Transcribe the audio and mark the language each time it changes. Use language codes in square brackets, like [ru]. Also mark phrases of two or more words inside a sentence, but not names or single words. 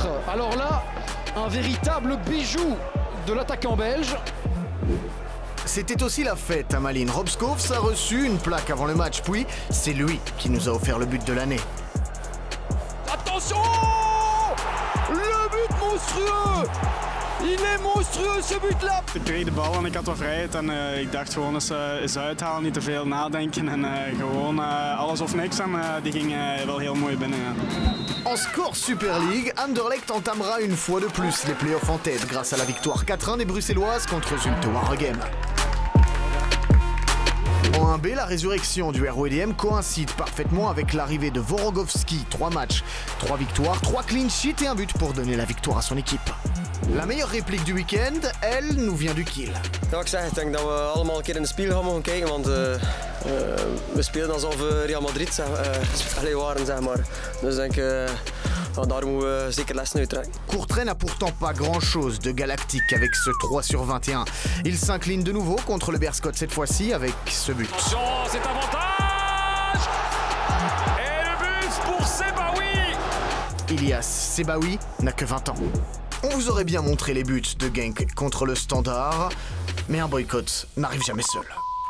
[fr] Alors là, un véritable bijou de l'attaquant belge. c'était aussi la fête à Malines. Rob Schoofs a reçu une plaque avant le match, puis c'est lui qui nous a offert le but de l'année. Attention! Le but monstrueux! Il est monstrueux ce but-là! [nl] Ik kreeg de bal en ik had wat vrijheid en ik dacht gewoon eens uithalen, niet te veel nadenken en gewoon alles of niks en die ging wel heel mooi binnen. Ja. [fr] En score Super League, Anderlecht entamera une fois de plus les playoffs en tête grâce à la victoire 4-1 des Bruxelloises contre Zulte Waregem. En 1B, la résurrection du RWDM coïncide parfaitement avec l'arrivée de Vorogovski. 3 matchs, 3 victoires, 3 [en] clean sheets [fr] et un but pour donner la victoire à son équipe. La meilleure réplique du week-end, elle, nous vient du Kiel. [nl] Ja, ik denk dat we allemaal een keer in de spiegel gaan mogen kijken, want we spelen alsof we Real Madrid waren, zeg maar. Dus ik denk, daar moeten we zeker lessen uit trekken. [fr] Courtrai n'a pourtant pas grand-chose de galactique avec ce 3/21. Il s'incline de nouveau contre le Berscott cette fois-ci avec ce but. Attention, c'est avantage! Et le but pour Sebaoui! Ilias Sebaoui n'a que 20 ans. On vous aurait bien montré les buts de Genk contre le Standard, mais un boycott n'arrive jamais seul.